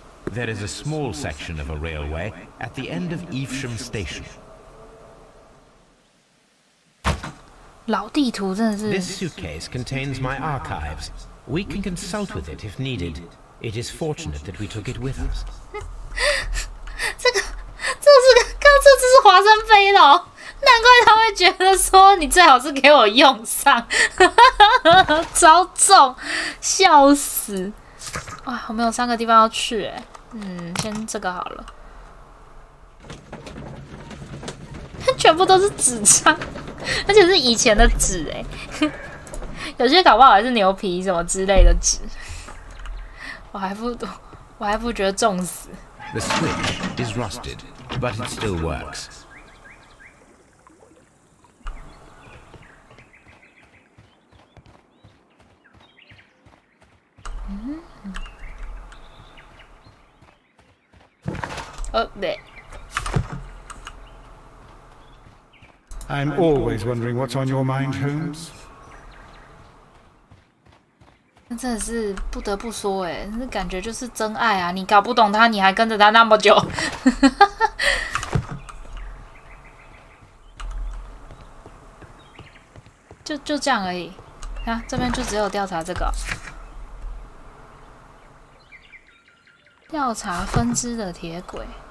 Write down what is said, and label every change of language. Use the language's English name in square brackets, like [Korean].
[English] There is a small section of a railway at the end of Evesham station. [Chinese] 老地图真的是。 [English] This suitcase contains my archives. We can consult with it if needed. It is fortunate that we took it with us. [Chinese] 这是华生飞的哦，难怪他会觉得说你最好是给我用上，超重，笑死！哇，我们有3个地方要去哎，先这个好了，全部都是纸张，而且是以前的纸哎，有些搞不好还是牛皮什么之类的纸，我还不觉得重死。 [English] The switch is rusted, but it still works. Oh, there. I'm always wondering what's on your mind, Holmes. [Chinese] 那真的是不得不说，哎，那感觉就是真爱啊！你搞不懂他，你还跟着他那么久，就这样而已。啊，这边就只有调查这个，调查分支的铁轨。